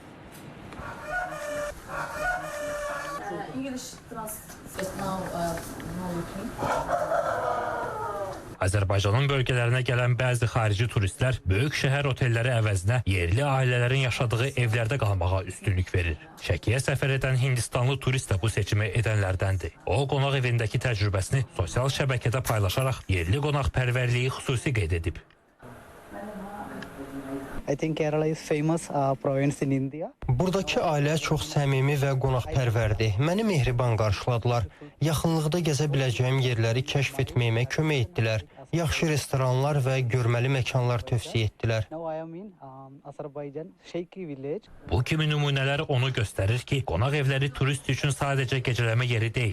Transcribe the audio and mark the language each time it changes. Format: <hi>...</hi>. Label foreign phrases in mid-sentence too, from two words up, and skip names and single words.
<az>Azərbaycanın bölgələrinə gələn bəzi xarici turistlər böyük şəhər otelləri əvəzinə yerli ailələrin yaşadığı evlərdə qalmağa üstünlük verir. Şəkiyə səfər edən Hindistanlı turist də bu seçimi edənlərdəndir. O, qonaq evindəki təcrübəsini sosial şəbəkədə paylaşaraq yerli qonaqpərvərliyi xüsusi qeyd edib.</az> <en>I think Kerala is famous province in India.</en> <az>Buradakı ailə çox səmimi və qonaqpərvərdir. Məni mehriban qarşıladılar. Yaxınlıqda gəzə biləcəyim yerləri kəşf etməyimə kömək etdilər. Yaxşı restoranlar və görməli məkanlar tövsiyə etdilər. Bu kimi nümunələr onu göstərir ki, qonaq evləri turist üçün sadəcə gecələmə yeri deyil.</az>